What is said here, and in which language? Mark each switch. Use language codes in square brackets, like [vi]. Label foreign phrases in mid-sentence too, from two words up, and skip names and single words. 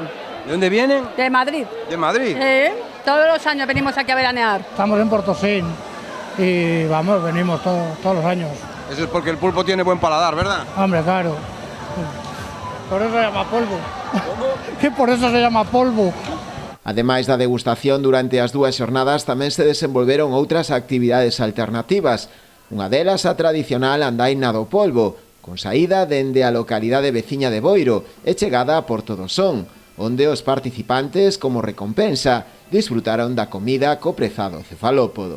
[es] ¿De dónde vienen? De Madrid. ¿De Madrid? Sí, todos los años venimos aquí a veranear. Estamos en Portosín y venimos todos los años. Eso es porque el pulpo tiene buen paladar, ¿verdad? Hombre, claro. Por eso se llama polvo. Que por eso se llama polvo. [gl] Ademais da degustación, durante as 2 xornadas tamén se desenvolveron outras actividades alternativas. Unha delas a tradicional andaina do polbo, con saída dende a localidade veciña de Boiro e chegada a Porto do Son, onde os participantes, como recompensa, disfrutaron da comida co prezado cefalópodo.